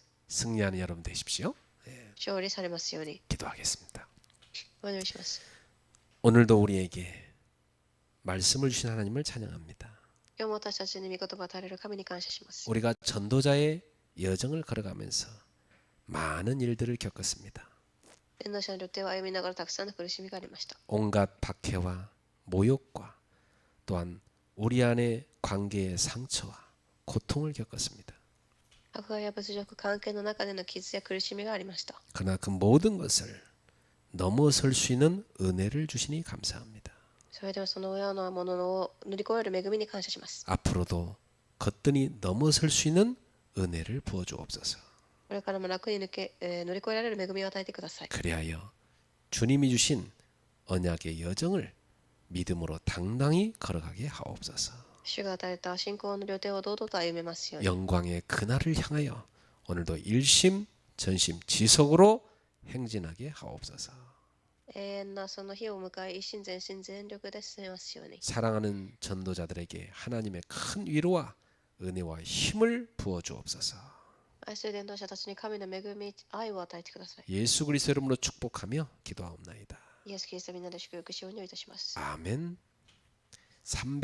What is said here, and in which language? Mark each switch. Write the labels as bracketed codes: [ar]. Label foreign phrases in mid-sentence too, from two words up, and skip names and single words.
[ko] 승리하는 여러분 되십시오. [ja] 勝利されますように [ko] 기도하겠습니다. [ja] お願いします。 [ko] 오늘도 우리에게 말씀을 주신 하나님을 찬양합니다. [ja] 今日も私たちに御言葉を与えられる神に感謝します。 [ko] 우리가 전도자의 여정을 걸어가면서 많은 일들을 겪었습니다. [ja] 伝道者の旅程を歩みながらたくさんの苦しみがありました。 [ko] 온갖 박해와 모욕과 또한 우리 안의 관계의 상처와 고통을 겪었습니다. [ja] 迫害や侮辱関係の中での傷や苦しみがありました。 [ko] 그러나 그 모든 것을 넘어설 수 있는 은혜를 주시니 감사합니다. [ja] それではそのようなものを乗り越える恵みに感謝します。 [ko] 앞으로도 거뜬히 넘어설 수 있는 은혜를 부어 주옵소서. [ja] これからも楽に乗り越えられる恵みを与えてください。 [ko] 그리하여 주님이 주신 언약의 여정을 믿음으로 당당히 걸어가게 하옵소서. [ja] 主が与えた信仰の旅程を堂々と歩めますように。 [ko] 영광의 그날을 향하여 오늘도 일심 전심 지속으로 행진하게 하옵소서. [ja] 永遠なその日を迎え、一心全身全力で進めますように。 [ko] 사랑하는 전도자들에게 하나님의 큰 위로와 은혜와 힘을 부어 주옵소서. [ja] 愛する伝道者たちに神の恵み、愛を与えてください。 [ko] 예수 그리스도 이름으로 축복하며 기도하옵나이다. [ja] イエス・キリストみんなで祝福しようにいたします。 [ko] 아멘.